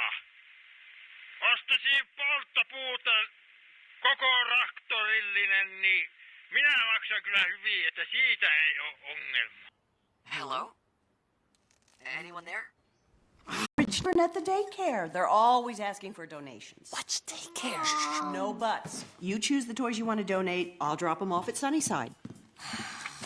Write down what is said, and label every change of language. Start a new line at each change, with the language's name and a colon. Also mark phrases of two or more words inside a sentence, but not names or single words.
Finnish: Ostasin polttopuuta koko traktorillinen, niin minä maksan kyllä hyvin, että siitä ei ole ongelma.
English: Hello? Anyone there? Children at the daycare. They're always asking for donations. What's daycare? No buts. You choose the toys you want to donate. I'll drop them off at Sunnyside.